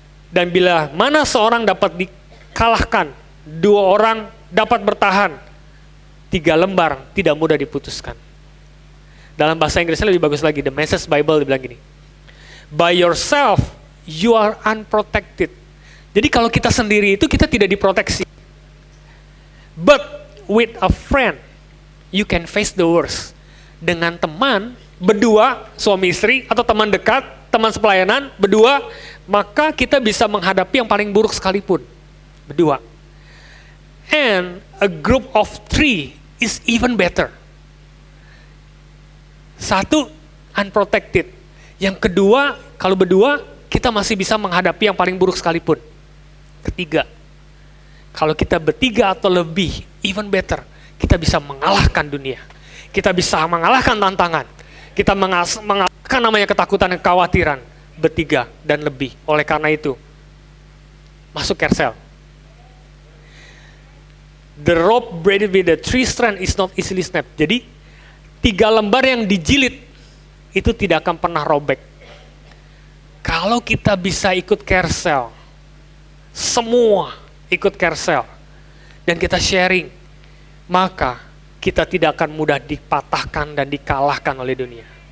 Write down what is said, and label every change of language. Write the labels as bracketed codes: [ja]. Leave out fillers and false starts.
[id] Dan bila mana seorang dapat dikalahkan, 2 orang dapat bertahan, 3 lembar tidak mudah diputuskan. Dalam bahasa Inggrisnya lebih bagus lagi, The Message Bible dibilang gini, [en] by yourself you are unprotected. [id] Jadi kalau kita sendiri itu kita tidak diproteksi. [en] But with a friend, you can face the worst. [id] Dengan teman, berdua, suami istri, atau teman dekat, teman sepelayanan, berdua, maka kita bisa menghadapi yang paling buruk sekalipun. Berdua. [en] And a group of 3 is even better. 1, unprotected. [id] Yang kedua, kalau berdua, kita masih bisa menghadapi yang paling buruk sekalipun. Ketiga, kalau kita bertiga atau lebih, [en] even better, [id] kita bisa mengalahkan dunia. Kita bisa mengalahkan tantangan. Kita mengalahkan namanya ketakutan dan kekhawatiran. Bertiga dan lebih. Oleh karena itu, masuk Kersel. [en] The rope braided with the 3 strands is not easily snapped. [id] Jadi, 3 lembar yang dijilid, itu tidak akan pernah robek. Kalau kita bisa ikut Kersel, semua ikut Kersel, dan kita sharing, maka kita tidak akan mudah dipatahkan dan dikalahkan oleh dunia.